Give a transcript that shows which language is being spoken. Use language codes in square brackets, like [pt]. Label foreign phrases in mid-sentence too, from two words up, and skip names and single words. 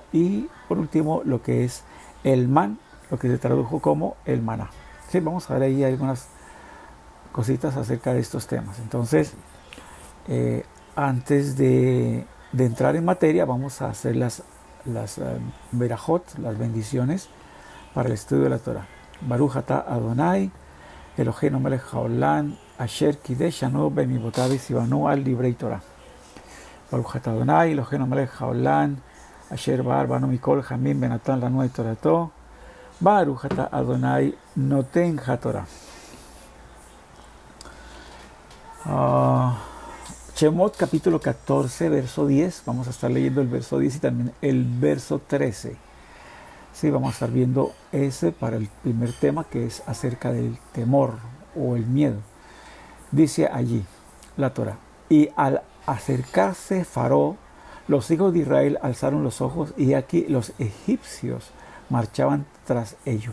[es] Y por último, lo que es el man, lo que se tradujo como el maná. Sí, vamos a ver ahí algunas cositas acerca de estos temas. Entonces, antes de entrar en materia, vamos a hacer las verajot, las bendiciones para el estudio de la Torah. [he] ברוך אתה אדוני אלוהינו מלך העולם אשר קידשנו במצוותיו וציוונו על דברי תורה. ברוך אתה אדוני אלוהינו מלך העולם אשר בחר בנו מכל העמים ונתן לנו את תורתו. ברוך אתה אדוני נותן התורה. [es] Shemot capítulo 14, verso 10. Vamos a estar leyendo el verso 10 y también el verso 13. Sí, vamos a estar viendo ese para el primer tema, que es acerca del temor o el miedo. Dice allí la Torah: y al acercarse Faraón, los hijos de Israel alzaron los ojos y aquí los egipcios marchaban tras ellos.